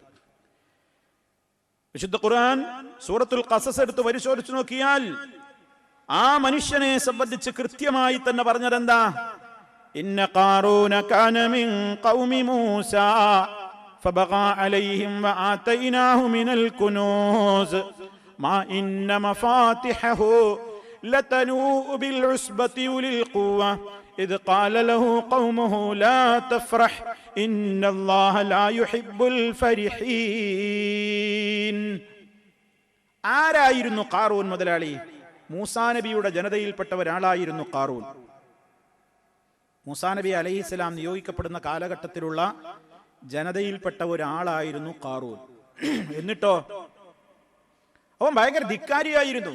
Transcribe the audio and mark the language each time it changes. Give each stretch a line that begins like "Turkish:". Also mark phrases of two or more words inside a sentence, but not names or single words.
Malayalam: വിശുദ്ധ ഖുർആൻ സൂറത്തുൽ ഖസസ് എടുത്ത് പരിശോധിച്ചു നോക്കിയാൽ ആ മനുഷ്യനെ സംബന്ധിച്ച് കൃത്യമായി തന്നെ പറഞ്ഞതെന്താ?
Arabic: إن قارون كان من قوم موسى فبغى عليهم وآتيناه من الكنوز ما إن مفاتحه لتنوء بالعصبة أولي القوة إذ قال له قومه لا تفرح إن الله لا يحب الفرحين.
Malayalam: ആരായിരുന്നു ഖാറൂൻ മുതലാളി? മൂസാ നബിയുടെ ജനതയിൽപ്പെട്ട ഒരാളായിരുന്നു ഖാറൂൻ. മൂസാ നബി അലൈഹിസ്സലാം നിയോഗിക്കപ്പെടുന്ന കാലഘട്ടത്തിലുള്ള ജനതയിൽപ്പെട്ട ഒരാളായിരുന്നു ഖാറൂൻ. എന്നിട്ടോ അവൻ ഭയങ്കര ധിക്കാരിയായിരുന്നു.